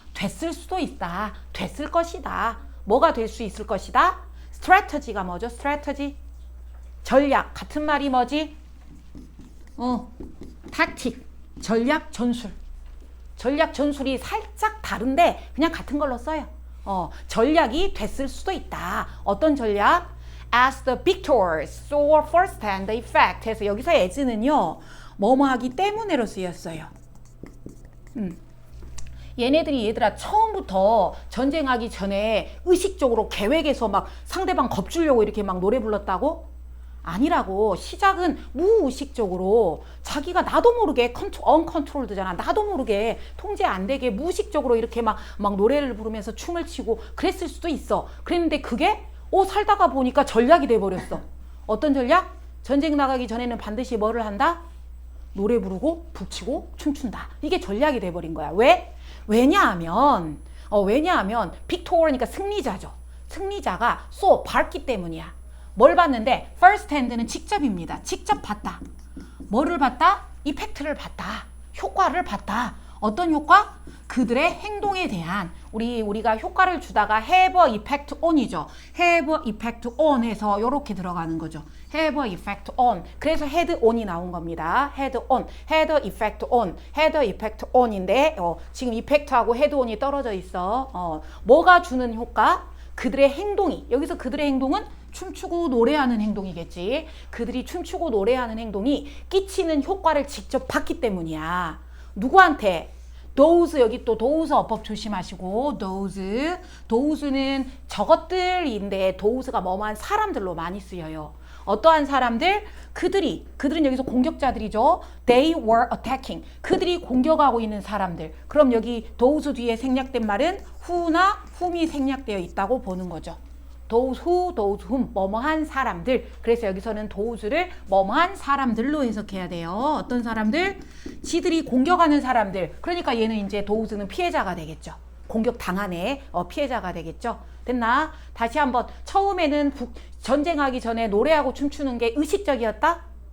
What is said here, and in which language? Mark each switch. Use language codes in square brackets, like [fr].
[ko] 됐을 수도 있다. 됐을 것이다. 뭐가 될 수 있을 것이다? strategy가 뭐죠? strategy 전략. 같은 말이 뭐지? tactic 전략 전술. 전략 전술이 살짝 다른데 그냥 같은 걸로 써요. 전략이 됐을 수도 있다. 어떤 전략? [en] As the victors saw firsthand the effect [ko] 해서 여기서 as는요 뭐뭐 하기 때문에로 쓰였어요. 얘네들이 얘들아 처음부터 전쟁하기 전에 의식적으로 계획해서 막 상대방 겁주려고 이렇게 막 노래 불렀다고? 아니라고. 시작은 무의식적으로 자기가 나도 모르게 언컨트롤드잖아. 나도 모르게 통제 안 되게 무의식적으로 이렇게 막 노래를 부르면서 춤을 추고 그랬을 수도 있어. 그랬는데 그게 살다가 보니까 전략이 돼버렸어. 어떤 전략? 전쟁 나가기 전에는 반드시 뭐를 한다? 노래 부르고 북치고 춤춘다. 이게 전략이 돼버린 거야. 왜? 왜냐하면 빅토어니까 승리자죠. 승리자가 봤기 때문이야. 뭘 봤는데? first hand는 직접입니다. 직접 봤다. 뭐를 봤다? 이펙트를 봤다. 효과를 봤다. 어떤 효과? 그들의 행동에 대한 우리가 효과를 주다가 [en] have a effect on [ko] 이죠. [en] have a effect on [ko] 해서 이렇게 들어가는 거죠. [en] have a effect on. [ko] 그래서 had on이 나온 겁니다. [en] had on, had a effect on, had a effect on인데 [ko] 지금 effect하고 had on이 떨어져 있어. 뭐가 주는 효과? 그들의 행동이. 여기서 그들의 행동은 춤추고 노래하는 행동이겠지. 그들이 춤추고 노래하는 행동이 끼치는 효과를 직접 봤기 때문이야. 누구한테? those. 여기 또 those 어법 조심하시고. those는 저것들인데 those가 뭐뭐한 사람들로 많이 쓰여요. 어떠한 사람들? 그들은 여기서 공격자들이죠. [en] They were attacking. [ko] 그들이 공격하고 있는 사람들. 그럼 여기 those 뒤에 생략된 말은 who나 whom이 생략되어 있다고 보는 거죠. [en] those who, those whom, [ko] 뭐뭐한 사람들. 그래서 여기서는 those를 뭐뭐한 사람들로 해석해야 돼요. 어떤 사람들? 지들이 공격하는 사람들. 그러니까 얘는 이제 those는 피해자가 되겠죠. 공격 당하네. 피해자가 되겠죠. 됐나? 다시 한번. 처음에는 전쟁하기 전에 노래하고 춤추는 게 의식적이었다?